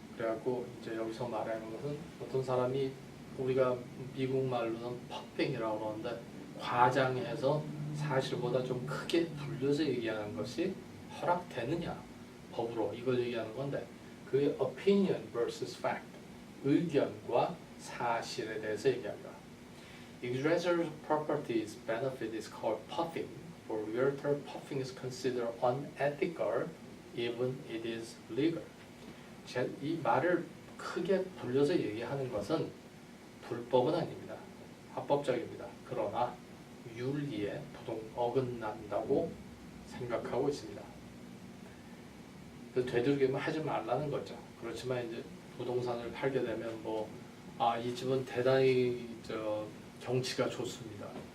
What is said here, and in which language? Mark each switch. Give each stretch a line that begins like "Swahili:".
Korean: 그래갖고 이제 여기서 말하는 것은 어떤 사람이 우리가 미국 말로는 퍽빙이라고 그러는데 과장해서 사실보다 좀 크게 불려서 얘기하는 것이 허락되느냐 법으로 이걸 얘기하는 건데 그게
English: opinion versus fact,
Korean: 의견과 사실에 대해서 얘기합니다.
English: Exercise property's benefit is called puffing. For realtor, puffing is considered unethical, even it is legal.
Korean: 이 말을 크게 불려서 얘기하는 것은 불법은 아닙니다. 합법적입니다. 그러나 윤리에 어긋난다고 생각하고 있습니다. 되도록이면 하지 말라는 거죠. 그렇지만 이제 부동산을 팔게 되면 이 집은 대단히 경치가 좋습니다.